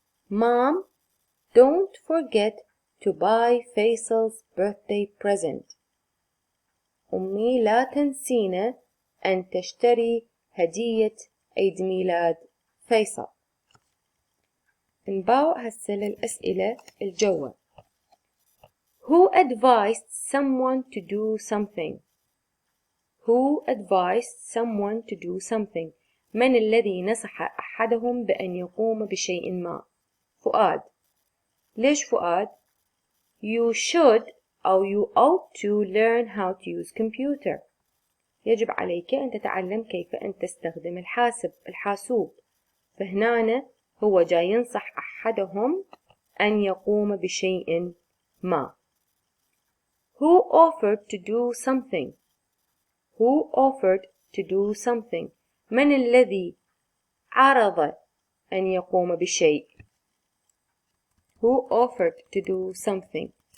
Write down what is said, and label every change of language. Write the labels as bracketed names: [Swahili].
[English] Mom, don't forget to buy Faisal's birthday present. [Arabic] أمي لا تنسينا أن تشتري هدية عيد ميلاد فيصل. نباوع هسه للأسئلة الجوة. [English] Who advised someone to do something? Who advised someone to do something? [Arabic] من الذي نصح أحدهم بأن يقوم بشيء ما؟ فؤاد. ليش فؤاد؟ [English] You should أو you ought to learn how to use computer. [Arabic] يجب عليك أن تتعلم كيف أن تستخدم الحاسوب. فهنا هو جاي ينصح أحدهم أن يقوم بشيء ما. [English] Who offered to do something? Who offered to do something? [Arabic] من الذي عرض أن يقوم بشيء؟ [English] Who offered to do something?